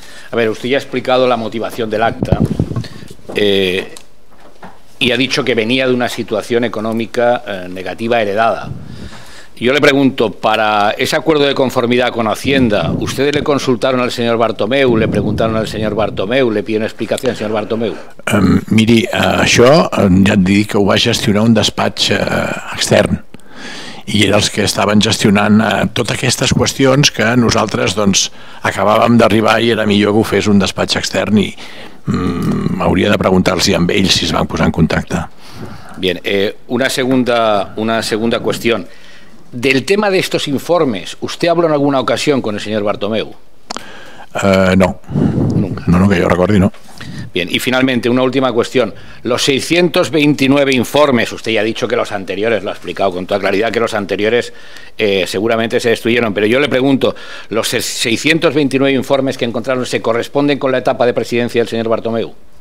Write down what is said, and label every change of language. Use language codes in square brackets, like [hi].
[es] A ver, usted ya ha explicado la motivación del acta y ha dicho que venía de una situación económica negativa heredada. Yo le pregunto, para ese acuerdo de conformidad con Hacienda, ¿ustedes le consultaron al señor Bartomeu, le preguntaron al señor Bartomeu, le pidieron explicación al señor Bartomeu? [ca] Miri, això ja et dic que ho va gestionar un despatx extern i eren els que estaven gestionant totes aquestes qüestions que nosaltres acabàvem d'arribar i era millor que ho fes un despatx extern i hauria de preguntar-los amb ells si es van posar en contacte. [es] Bien, una segunda cuestión. Del tema de estos informes, ¿usted habló en alguna ocasión con el señor Bartomeu? No. Nunca. No, que yo recuerde, no. Bien, y finalmente, una última cuestión. Los 629 informes, usted ya ha dicho que los anteriores, lo ha explicado con toda claridad, que los anteriores seguramente se destruyeron, pero yo le pregunto, ¿los 629 informes que encontraron se corresponden con la etapa de presidencia del señor Bartomeu?